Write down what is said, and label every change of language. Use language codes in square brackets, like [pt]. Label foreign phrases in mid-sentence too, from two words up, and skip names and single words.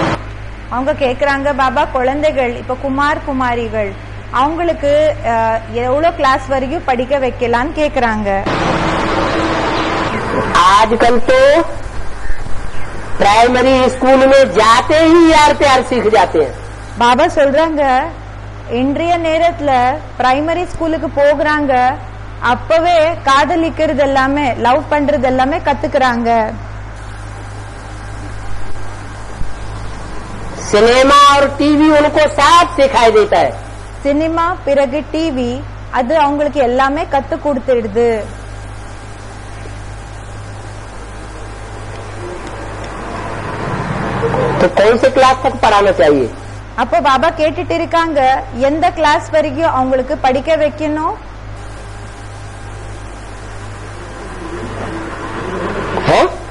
[ta] அவங்க கேக்குறாங்க, பாபா குழந்தைகள் இப்ப குமார் குமாரிகள் அவங்களுக்கு எவ்வளவு கிளாஸ் வரைக்கும் படிக்க வைக்கலான்னு கேக்குறாங்க. [hi] आजकल तो [en] primary school [hi] में जाते ही यार प्यार सीख जाते हैं। [ta] பாபா சொல்றாங்க, இன்றைய நேரத்துல [en] primary schoolக்கு [ta] போகிறாங்க, அப்பவே காதலிக்கிறது எல்லாமே லவ் பண்றது எல்லாமே கத்துக்கிறாங்க. [hi] सिनेमा और टीवी उनको साफ सिखाई देता है। [ta] சினிமா பிறகு டிவி அது அவங்களுக்கு எல்லாமே கத்து கொடுத்துடுது. [hi] तो कौन से क्लास तक पढ़ाना चाहिए? [ta] அப்போ பாபா கேட்டுட்டு இருக்காங்க, எந்த கிளாஸ் வரைக்கும் அவங்களுக்கு படிக்க வைக்கணும்? [hi] है?